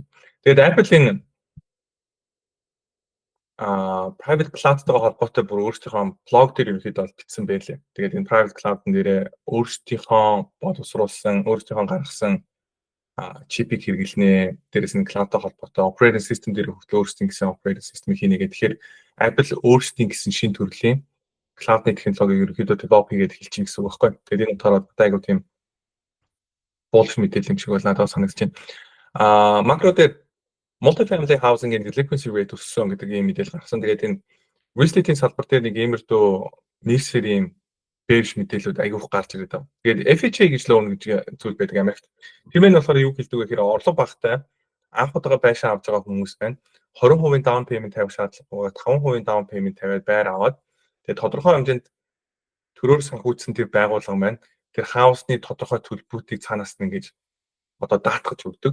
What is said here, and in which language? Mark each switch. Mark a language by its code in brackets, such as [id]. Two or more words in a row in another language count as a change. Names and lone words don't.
[mn] Тэгээд Apple-ийн [en] private cloud- [mn] тайгаа холбоотой бүр өөрсдийнхөө блог дээр ерөнхийдөө бол бичсэн байлээ. Тэгээд энэ [en] private cloud- [mn] ын дээрээ өөрсдийнхөө боловсруулсан, өөрсдийнхөө гаргасан чипийг хэрэглэнэ. Дээрээс нь cloud-тай холбоотой [en] operating system [mn] дээр өөрсдийн гэсэн [en] operating system- [mn] ийг хийнэ гэдэг. Тэгэхээр Apple өөрсдийн гэсэн шин төрлийн cloud-ны технологиг ерөнхийдөө develop хийгээд эхэлж байна гэсэн үг байхгүй. Тэгээд энэ утгаараа айгуу тийм bullish мэдээлэл юм шиг бол надад санагдаж байна. Макро дээр [en] multifamily housing- [mn] ийн [en] delinquency rate [mn] өссөн гэдэг ийм мэдээлэл гаргасан. Тэгээд энэ [en] real estate- [mn] ийн салбар дээр нэг иймэрдүү нэрсэрийн bearish мэдээлэлүүд айгүйх гарч ирээд байна. Тэгээд FHA гэж loan гэж зүйл байдаг Америкт. Тэр мэн болохоор юу хэлдэг вэ гэхээр орлого багтай анх удаага байшин авч байгаа хүмүүс байна. 20% [en] down payment [mn] тавих шаардлагагүй 5% [en] down payment [mn] тавиад байр аваад тэгээд тодорхой хэмжээнд төрөөр санхүүжсэн тэр байгууллага маань тэр хаусны тодорхой төлбөрүүдийг цаанаас нь ингэж одоо даатгаж өгдөг.